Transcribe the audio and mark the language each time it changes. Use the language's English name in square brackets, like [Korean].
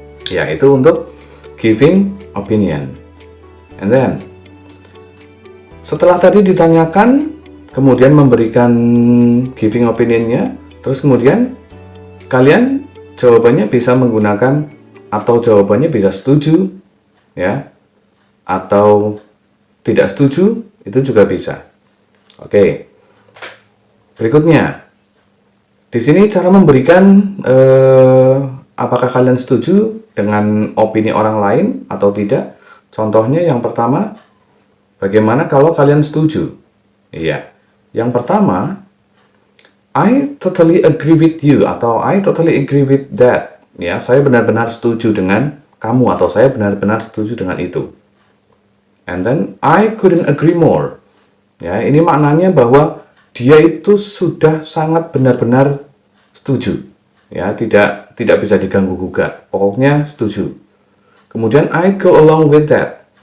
[Indonesian] Ya, itu untuk giving opinion. [English] And then [Indonesian] setelah tadi ditanyakan, kemudian memberikan giving opinionnya, terus kemudian kalian jawabannya bisa menggunakan, atau jawabannya bisa setuju, ya, atau tidak setuju, itu juga bisa. Oke. Berikutnya, di sini cara memberikan apakah kalian setuju dengan opini orang lain atau tidak. Contohnya yang pertama, bagaimana kalau kalian setuju? Iya. Yang pertama, [English] I totally agree with you, atau I totally agree with that. [Indonesian] Ya, saya benar-benar setuju dengan kamu, atau saya benar-benar setuju dengan itu. [English] And then I couldn't agree more. [Indonesian] Ya, ini maknanya bahwa dia itu sudah sangat benar-benar setuju. Ya, tidak bisa diganggu gugat. Pokoknya setuju. [English] Kemudian I go along with that.